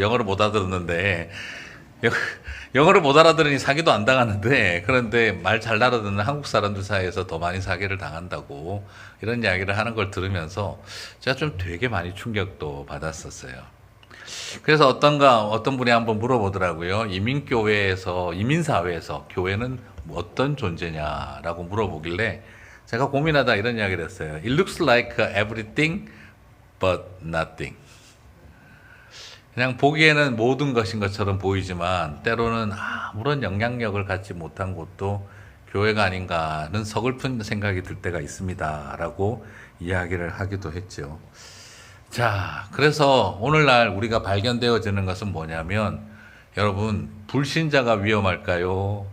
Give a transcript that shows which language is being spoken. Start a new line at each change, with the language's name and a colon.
Korean: 영어를 못 알아들었는데. 영어를 못 알아들으니 사기도 안 당하는데, 그런데 말 잘 알아듣는 한국 사람들 사이에서 더 많이 사기를 당한다고 이런 이야기를 하는 걸 들으면서 제가 좀 되게 많이 충격도 받았었어요. 그래서 어떤 분이 한번 물어보더라고요. 이민사회에서 교회는 어떤 존재냐라고 물어보길래 제가 고민하다 이런 이야기를 했어요.
English: It looks like everything but nothing.
Korean: 그냥 보기에는 모든 것인 것처럼 보이지만 때로는 아무런 영향력을 갖지 못한 곳도 교회가 아닌가 하는 서글픈 생각이 들 때가 있습니다. 라고 이야기를 하기도 했죠. 자, 그래서 오늘날 우리가 발견되어지는 것은 뭐냐면 여러분, 불신자가 위험할까요?